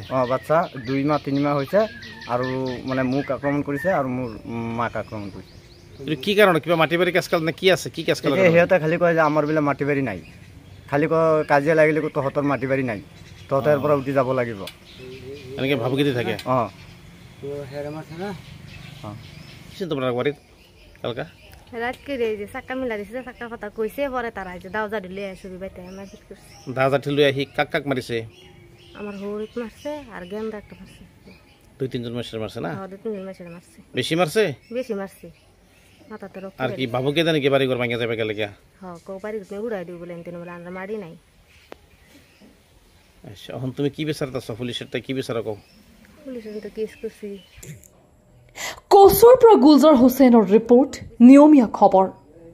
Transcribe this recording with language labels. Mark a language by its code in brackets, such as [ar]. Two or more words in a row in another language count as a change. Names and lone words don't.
[as] বাচ্চা 2 মাহ 3 মাহ হৈছে আৰু মানে মোক আক্ৰমণ কৰিছে আৰু মোৰ মাক আক্ৰমণ কৰিছে। কি কাৰণে? কিবা মাটি বাৰী কেছকাল নে কি আছে? কি কেছকাল? সিহঁতে খালি কয় যে আমাৰ বোলে মাটি বাৰী নাই, খালি কয় কাজিয়া লাগিলে তহঁতৰ মাটি বাৰী নাই, তহঁতৰ পৰা উঠি যাব লাগিব, এনেকৈ ভাবুকি থাকে। তোমাৰ বাৰীত কালকা [bn] রাতকে যে চাক্কা মিলা দিছে, চাক্কা কথা কইছে, পরে তারা যে দাওজা দিলে আসবি বাইতে মারপিট করছে। [as] দাওজা দিলে আহি কাক মারিছে? [bn] আমার হরিক মারছে আর গেন্দা একটা মারছে। 2-3 জন মারছে না? হ্যাঁ, 2-3 জন মারছে। বেশি মারছে? বেশি মারছে। মাথাতে রক্ত। আর কি ভাবুকি জানি কি বাড়ি ঘর ভাঙা যাবে গেলে কিয়া? হ্যাঁ, কো বাড়ি ঘর উড়াই দিও বলে এনতে বলে আমরা মারি নাই। আচ্ছা, এখন তুমি কি বিচারতাছ? পুলিশের কি বিচার কও? পুলিশের তো কেস করছি। [as] কচুৰ পৰা গুলজাৰ হুছেইনৰ ৰিপৰ্ট, নিয়মীয়া খবৰ।